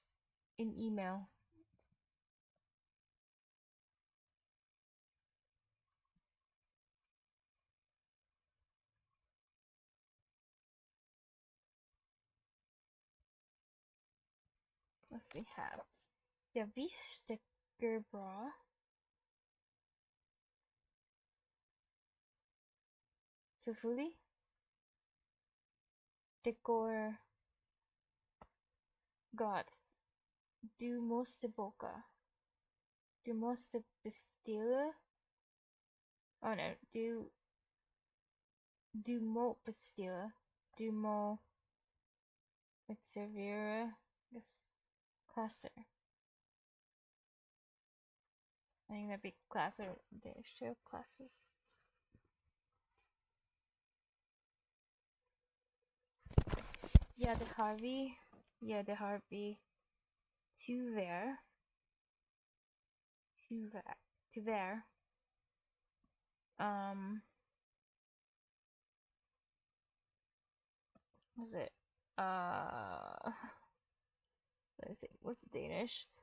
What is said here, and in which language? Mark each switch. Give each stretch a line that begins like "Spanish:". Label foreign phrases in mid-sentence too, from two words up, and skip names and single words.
English: In email. Must we have?
Swedish: Ja, visst det bra.
Danish: Selvfølgelig. Det går godt.
Swedish: Du måste boka. Du måste beställa.
English: Oh no,
Swedish: du må beställa. Du må reservera. Yes, klasser.
English: I think that'd be klasser in Danish too. Classes.
Swedish: Ja, det har vi. Ja, det har vi. Tyvärr. Tyvärr.
English: What's it? Let's see. What's Danish?